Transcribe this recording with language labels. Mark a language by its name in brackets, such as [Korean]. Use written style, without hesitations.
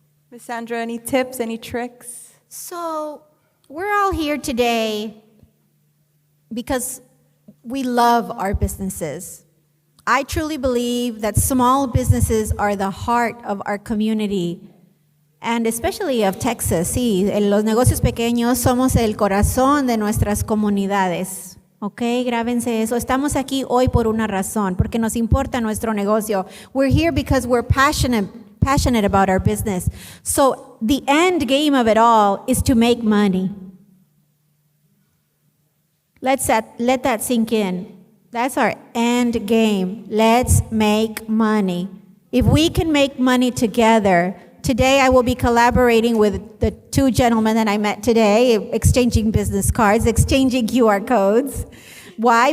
[English] Ms. Sandra, any tips, any tricks? So we're all here today because we love our businesses. I truly believe that small businesses are the heart of our community, and especially of Texas. [Spanish] Sí, los negocios pequeños somos el corazón de nuestras comunidades. Ok, grábense eso. Estamos aquí hoy por una razón, porque nos importa nuestro negocio. [English] We're here because we're passionate about our business. So the end game of it all is to make money. Let that sink in. That's our end game. Let's make money. If we can make money together, today I will be collaborating with the two gentlemen that I met today, exchanging business cards, exchanging QR codes. Why?